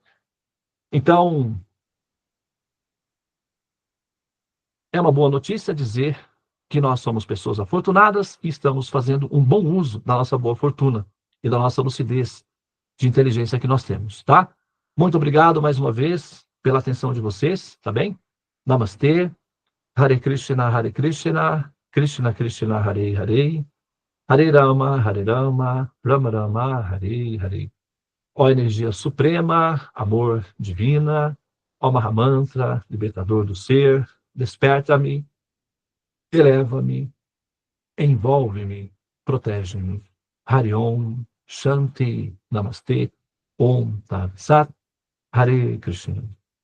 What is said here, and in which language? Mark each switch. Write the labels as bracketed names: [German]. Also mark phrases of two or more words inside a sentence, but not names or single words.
[Portuguese] Então, é uma boa notícia dizer que nós somos pessoas afortunadas e estamos fazendo um bom uso da nossa boa fortuna e da nossa lucidez de inteligência que nós temos, tá? Muito obrigado mais uma vez pela atenção de vocês, tá bem? Namastê, [Sanskrit] हरे कृष्ण कृष्ण कृष्ण हरे हरे हरे राम राम राम हरे हरे. [Portuguese] Ó energia suprema, amor divina, ó Mahamantra, libertador do ser, desperta-me, eleva-me, envolve-me, protege-me. [Sanskrit] हरि ॐ शान्ति नमस्ते ॐ तत् सत् हरे कृष्ण.